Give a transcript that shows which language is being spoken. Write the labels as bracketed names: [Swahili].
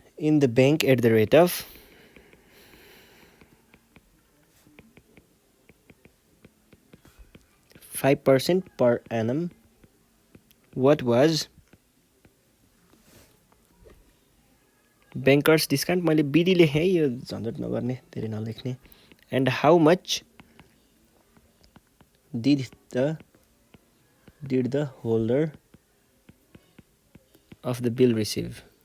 [English] in the bank at the rate of 5% per annum What was bankers discount? [Nepali] मैले BD लेखेँ है, यो झन्झट नगर्ने, धेरै नलेख्ने. [English] And how much did the holder of the bill receive?